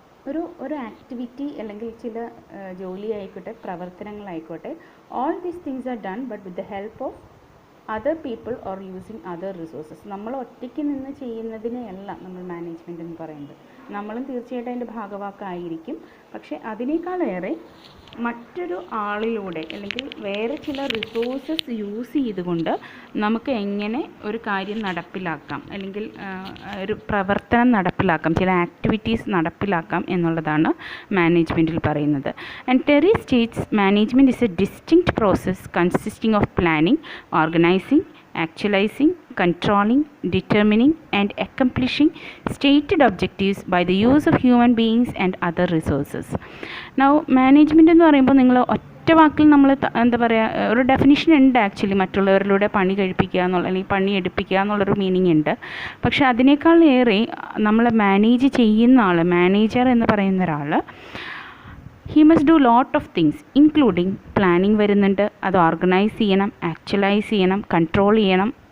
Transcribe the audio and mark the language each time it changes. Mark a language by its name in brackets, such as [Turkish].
[Malayalam] ഒരു ആക്ടിവിറ്റി അല്ലെങ്കിൽ ചില ജോലി ആയിക്കോട്ടെ, പ്രവർത്തനങ്ങളായിക്കോട്ടെ, [English] all these things are done but with the help of other people or using other resources. [Malayalam] നമ്മൾ ഒറ്റയ്ക്ക് നിന്ന് ചെയ്യുന്നതിനെയല്ല നമ്മൾ മാനേജ്മെൻറ്റ് എന്ന് പറയുന്നത്. നമ്മളും തീർച്ചയായിട്ടും അതിൻ്റെ ഭാഗവാക്കായിരിക്കും, പക്ഷേ അതിനേക്കാളേറെ മറ്റൊരു ആളിലൂടെ അല്ലെങ്കിൽ വേറെ ചില റിസോഴ്സസ് യൂസ് ചെയ്തുകൊണ്ട് നമുക്ക് എങ്ങനെ ഒരു കാര്യം നടപ്പിലാക്കാം, അല്ലെങ്കിൽ ഒരു പ്രവർത്തനം നടപ്പിലാക്കാം, ചില ആക്ടിവിറ്റീസ് നടപ്പിലാക്കാം എന്നുള്ളതാണ് മാനേജ്മെൻറ്റിൽ പറയുന്നത്. [English] And Terry states management is a distinct process consisting of planning, organising, actualizing, controlling, determining and accomplishing stated objectives by the use of human beings and other resources. [Malayalam] Now management എന്ന് പറയുമ്പോൾ നിങ്ങൾ ഒറ്റ വാക്കിൽ നമ്മൾ എന്താ പറയുക, ഒരു ഡെഫിനിഷൻ ഉണ്ട് ആക്ച്വലി, മറ്റുള്ളവരിലൂടെ പണി കഴിപ്പിക്കുക എന്നുള്ള അല്ലെങ്കിൽ പണി എടുപ്പിക്കുക എന്നുള്ളൊരു മീനിങ് ഉണ്ട്. പക്ഷേ അതിനേക്കാൾ ഏറെ നമ്മൾ മാനേജ് ചെയ്യുന്ന ആൾ, മാനേജർ എന്ന് പറയുന്ന ഒരാൾ, [English] he must do lot of things including [Malayalam] planning വരുന്നുണ്ട്, അത് ഓർഗനൈസ് ചെയ്യണം, ആക്ച്വലൈസ് ചെയ്യണം, കൺട്രോൾ ചെയ്യണം.